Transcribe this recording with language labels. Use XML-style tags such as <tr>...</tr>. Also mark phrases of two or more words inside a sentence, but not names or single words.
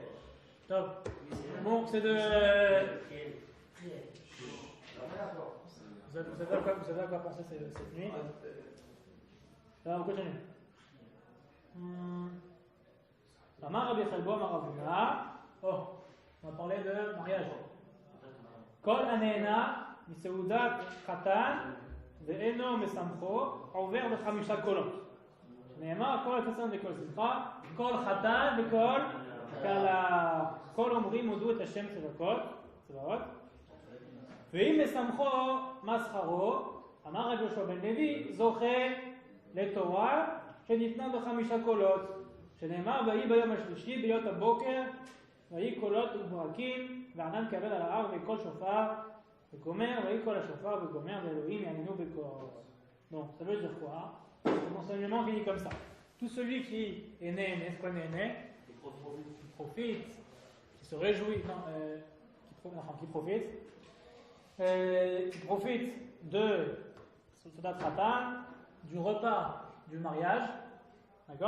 <fr>Top. Bon, c'est de. Vous savez à quoi penser cette nuit? Là, on continue.</fr> <he>אמר רבי חלבו, אמר רב הונא. Oh, on va parler de mariage. כל הנהנה מסעודת חתן ואינו מסמכו עובר ב5 קולות. שנאמר כל חתן וכל שמחה, כל חתן וכל כלה. כל אומרים הודו את השם צבאות. ואם מסמכו מה שכרו? אמר רבי יהושע בן לוי זוכה לתורה שניתנה ב5 קולות. שנאמר ויהי ביום השלישי ביות הבוקר ויהי קולות וברקים וענן כבד על ההר וקול שופר וגומר, ויהי קול השופר וגומר, ואלוהים יעננו בקול.</he> <fr>Donc, ça veut dire quoi? C'est un enseignement qui dit comme ça. Tout celui qui est né, c'est quoi né? Qui profite, qui se réjouit, qui profite de</fr> <he>סעודת חתן,</he> <fr>du repas du mariage, d'accord?</fr>